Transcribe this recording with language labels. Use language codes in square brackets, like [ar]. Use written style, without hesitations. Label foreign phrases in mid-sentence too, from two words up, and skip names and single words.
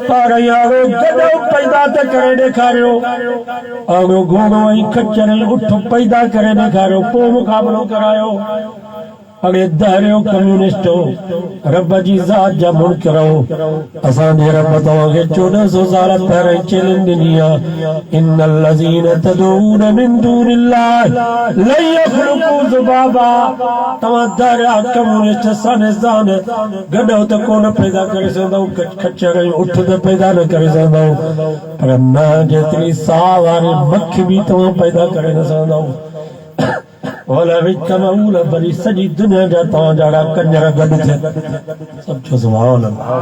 [sd] पर यारो गडो पैदा त करे ॾेखारियो, अॻो घोड़ो ऐं खच्चर ऐं उठ पैदा करे ॾेखारियो, पोइ मुक़ाबलो करायो। अॻे दहरियो कम्युनिस्टो, रब जी ज़ात जा मुनकिरो, असांजे रब तव्हांखे 1400 साल पहिरियों चैलेंज ॾिनी आहे, [ar] إن الذين تدعون من دون الله لن يخلقوا ذبابا. [sd] तव्हां दहरिया कम्युनिस्ट साइंसदान गॾो त कोन पैदा करे सघंदव, खच्चर ऐं उठ त पैदा न करे सघंदव, पर न जेतिरी साह वारी मक्खी बि तव्हां पैदा करे न सघंदव। भली सॼी दुनिया जा तव्हां जहिड़ा कंजर गॾु थियनि, सभु चओ [ar] سبحان الله.